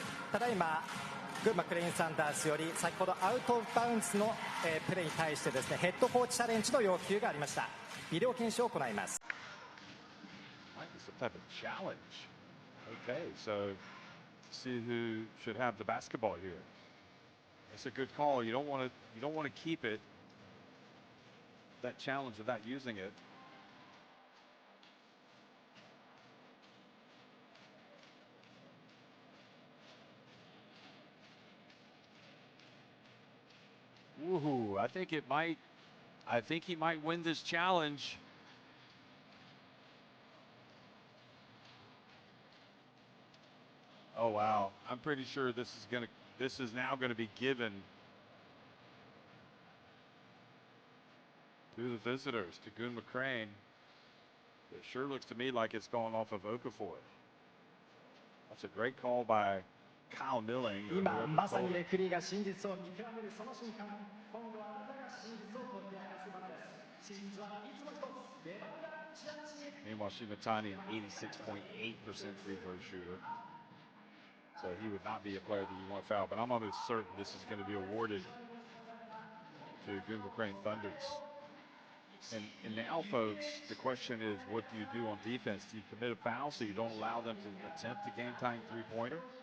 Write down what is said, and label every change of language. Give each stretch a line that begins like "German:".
Japanese: ただいま群馬クレインサンダースより先ほどアウトオブバウンズのプレーに対してですねヘッドコーチチャレンジの要求がありました。ビデオ検証を行います。
English: Some type of challenge. Okay, so see who should have the basketball here. It's a good call. You don't want to keep it. That challenge without using it. Woohoo! I think he might win this challenge. Oh wow! I'm pretty sure this is now going to be given to the visitors, to Gunma Crane. It sure looks to me like it's going off of Okafor. That's a great call by Kyle Milling.
Japanese: 今まさにレフェリーが真実を見極めるその瞬間、今度はあなたが真実を解き明かす番です。真実はいつも一つ、レバンガチラシ。
English: Meanwhile, Shimatani, an 86.8% free throw shooter. So he would not be a player that you want to foul, but I'm almost certain this is going to be awarded to Gunma Crane Thunders. And now, folks, the question is, what do you do on defense? Do you commit a foul so you don't allow them to attempt the game-tying three-pointer?